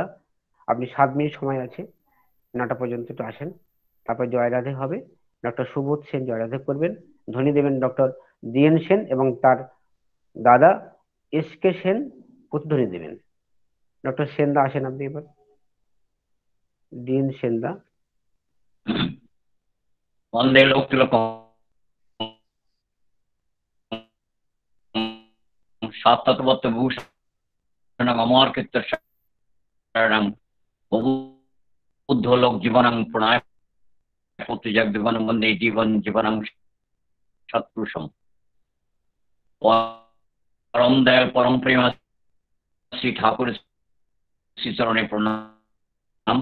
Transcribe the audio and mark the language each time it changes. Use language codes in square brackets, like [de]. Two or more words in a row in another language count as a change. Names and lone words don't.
[bn] আপনি 7 মিনিট সময় আছে, 9টা পর্যন্ত একটু আসেন, তারপর জয় রাধে হবে। ডক্টর সুবোধ সেন জয় রাধে করবেন, ধ্বনি দেবেন ডক্টর ডিএন সেন এবং তার দাদা এসকে সেন প্রতিধ্বনি দেবেন। ডক্টর সেনদা আসেন আপনি এবার, ডিএন সেনদা। [sa] वंदे लोकतिलकं सात्तत्वत्तभूषणं अमरकीर्तिशरणं बुद्धलोक जीवनं प्रणय जगदीवनं वंदे जीवनं सत्पुरुषं परम दयाल परम प्रेम श्री ठाकुर श्री चरणे प्रणाम।